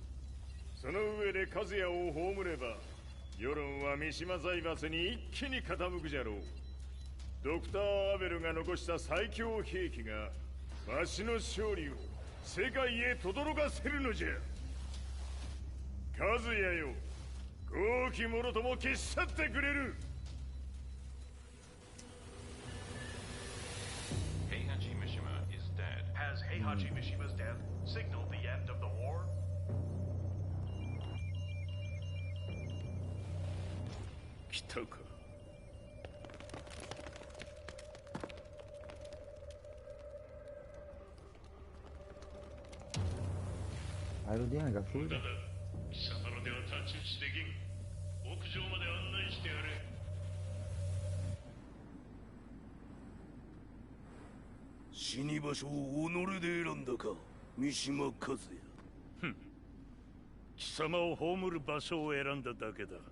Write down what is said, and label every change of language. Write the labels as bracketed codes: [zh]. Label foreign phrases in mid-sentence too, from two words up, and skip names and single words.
[ja] その上で和也を葬れば世論は三島財閥に一気に傾くじゃろう。ドクター・アベルが残した最強兵器がわしの勝利を世界へ轟かせるのじゃ。和也よ、豪気者とも消し去ってくれる。 [en] Heihachi Mishima is dead. Has Heihachi Mishima's death signaled the end of the war? [ja] 来たか。 [es] Algo tiene que subir. [ja] 貴様のでは太刀打ちできん。屋上まで案内してやれ。死に場所を己で選んだか、三島和也。貴様を葬る場所を選んだだけだ。